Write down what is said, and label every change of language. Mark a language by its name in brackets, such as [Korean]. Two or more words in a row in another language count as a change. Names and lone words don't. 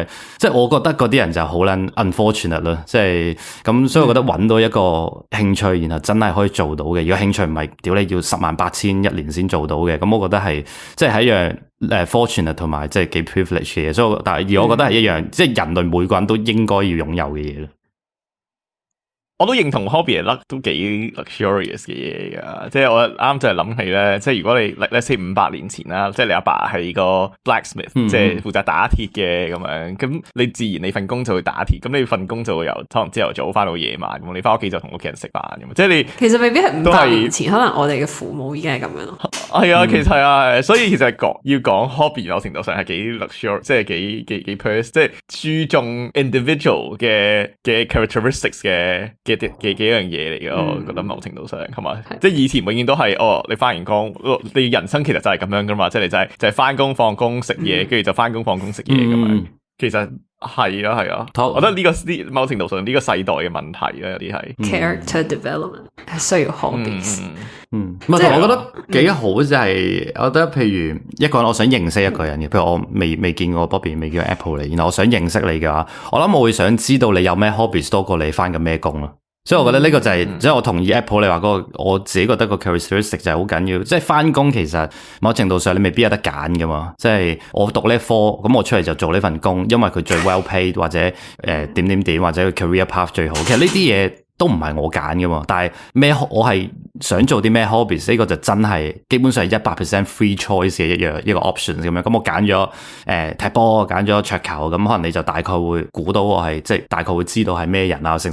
[Cantonese] 即係我覺得嗰啲人就好撚 unfortunate 咯。即係咁，所以我覺得揾到一個興趣，然後真係可以做到嘅。如果興趣唔係屌你要108000一年先做到嘅，咁我覺得係即係一樣。fortunate 同埋即係幾 privilege 嘅嘢，所以但係而我覺得係一樣，即係人類每個人都應該要擁有嘅嘢咯。我都認同 hobby 係都幾 luxurious 嘅嘢㗎，即係我啱就係諗起咧，即係如果你 [English] let's say [Cantonese] 500 年前啦，即係你阿爸係個 blacksmith，即係負責打鐵嘅咁樣，咁你自然你份工就會打鐵，咁你份工就會由可能朝頭早翻到夜晚，咁你翻屋企就同屋企人食飯咁，即係你其實未必係500年前，可能我哋嘅父母已經係咁樣咯。係啊，其實係啊，所以其實要講 hobby 某程度上係幾 luxurious，即係幾 pers， 即係注重 individual 嘅 characteristics 嘅幾樣嘢嚟嘅，我覺得某程度上係嘛，即係以前永遠都係你翻完工，你人生其實就係咁樣噶嘛，即係你就係翻工放工食嘢，跟住就翻工放工食嘢咁樣。其實係啊，我覺得呢某程度上呢個世代嘅問題咧，有啲係 [English] character development [Cantonese] 係需要 [English] hobbies。 [Cantonese] 唔係，我覺得幾好就係，我覺得譬如一個人，我想認識一個人嘅，譬如我未見過 Bobby， 未見過 Apple 嚟，然後我想認識你嘅話，我諗我會想知道你有咩 hobbies 多過你翻緊咩工咯。所以我覺得呢個就係，即係我同意 Apple 你話嗰個，我自己覺得個 characteristic 就係好緊要。即係翻工其實某程度上你未必有得揀噶嘛。即係我讀呢科，咁我出嚟就做呢份工，因為佢最 [English] well paid [Cantonese] 或者點或者 [English] career path [Cantonese] 最好。其實呢啲嘢都唔係我揀噶嘛。但係我係想做啲咩 hobbies， 呢個就真係基本上係100% [English] free choice [Cantonese] 嘅一個 option 咁樣。咁我揀咗踢波，揀咗桌球，咁可能你就大概會估到我係即係大概會知道係咩人啊，成。